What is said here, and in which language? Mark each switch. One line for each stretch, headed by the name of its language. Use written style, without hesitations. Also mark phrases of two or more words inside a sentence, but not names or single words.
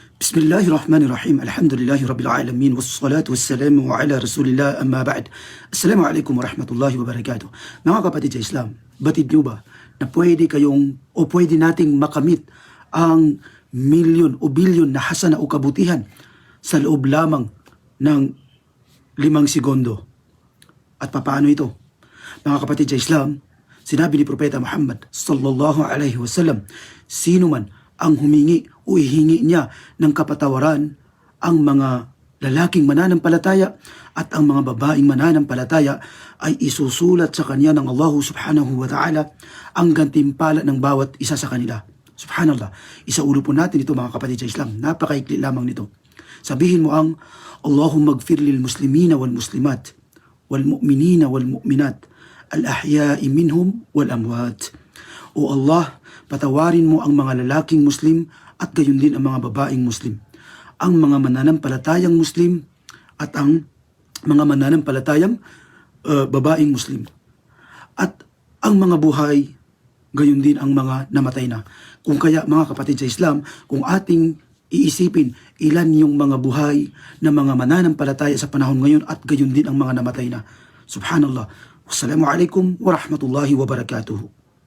Arabic: بسم الله الرحمن الرحيم. الحمد لله رب العالمين. والصلاة والسلام على رسول الله أما بعد. السلام عليكم ورحمة الله وبركاته.
Filipino: Mga kapatid sa Islam, batid nyo ba na pwede kayong o pwede nating makamit ang milyon o bilyon na hasana o kabutihan sa loob lamang ng 5 segundo? At papaano ito? Mga kapatid sa Islam, sinabi ni Propeta Muhammad
Arabic: صلى الله عليه وسلم,
Filipino: sino man ang humingi o ihingi niya ng kapatawaran, ang mga lalaking mananampalataya at ang mga babaeng mananampalataya ay isusulat sa kanya ng Allah
Arabic: سبحانه وتعالى
Filipino: ang gantimpala ng bawat isa sa kanila. Subhanallah, isaulo po natin ito mga kapatid sa Islam, napakaikli lamang nito. Sabihin mo ang
Arabic: اللهم اغفر للمسلمين والمسلمات والمؤمنين والمؤمنات الأحياء منهم والأموات.
Filipino: O Allah, patawarin mo ang mga lalaking Muslim at gayon din ang mga babaeng Muslim, ang mga mananampalatayang Muslim at ang mga mananampalatayang babaeng Muslim, at ang mga buhay, gayon din ang mga namatay na. Kung kaya mga kapatid sa Islam, kung ating iisipin ilan yung mga buhay na mga mananampalataya sa panahon ngayon at gayon din ang mga namatay na.
Arabic: Subhanallah. والسلام عليكم ورحمة الله وبركاته.